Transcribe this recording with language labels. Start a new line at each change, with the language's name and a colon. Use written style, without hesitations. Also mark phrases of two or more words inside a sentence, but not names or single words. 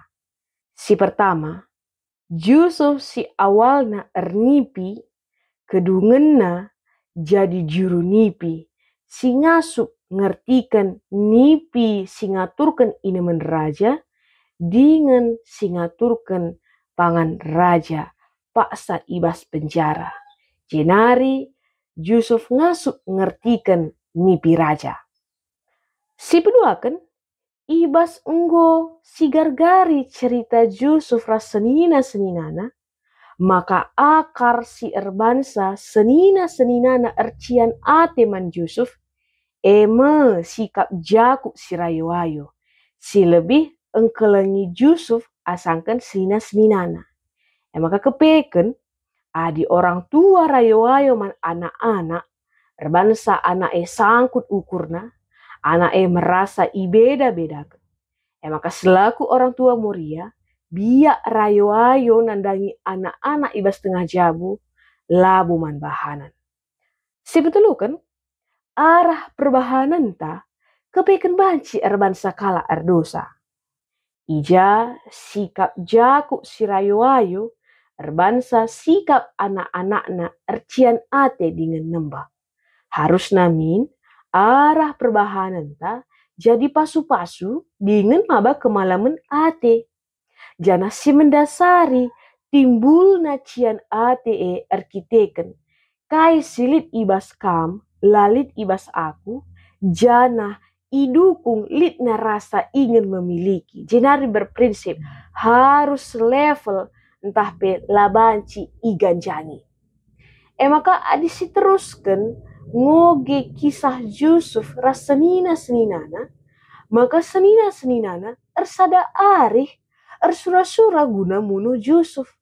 Batak Karo: Si pertama, Yusuf si awalna ernipi, kedungenna jadi juru nipi, si ngasup ngertikan nipi si ngaturkan inemen raja, dengan si ngaturkan pangan raja. Paksa ibas penjara. Jenari Yusuf ngasup ngertikan nipi raja. Si kedua kan ibas enggo si gargari cerita Yusuf ras senina-seninana. Maka akar si erbansa senina-seninana ercian ate man Yusuf. Sikap Jakub si rayo-ayo. Si lebih engkelengi Yusuf asangkan senina-seninana. Maka kepeken adi
Indonesian: orang tua
Batak Karo: rayo-ayo man anak-anak erbansa anak sangkut ukurna, anak merasa ibeda-bedakan. Maka
Indonesian: selaku orang tua
Batak Karo: muria, biak rayo-ayo nandangi anak-anak ibas tengah jabu, labu man bahanan.
Indonesian: Sebetulnya kan,
Batak Karo: arah perbahanan ta, kepeken banci erbansa kala erdosa. Ija sikap Jakub si rayo-ayo, erbansa sikap anak-anakna ercian ate dengan nembah. Harus namin arah perbahanan ta jadi pasu-pasu dengan maba kemalaman ate. Jana si mendasari timbulna cian ate erkiteken. Kai silit ibas kam, lalit ibas aku, jana idukung litna
Indonesian: rasa ingin memiliki.
Batak Karo: Jenari berprinsip harus level entah pe labanci iganjani. Maka adisi teruskan ngoge kisah Yusuf ras senina-seninana. Maka senina-seninana ersada arih ersura-sura guna munu Yusuf.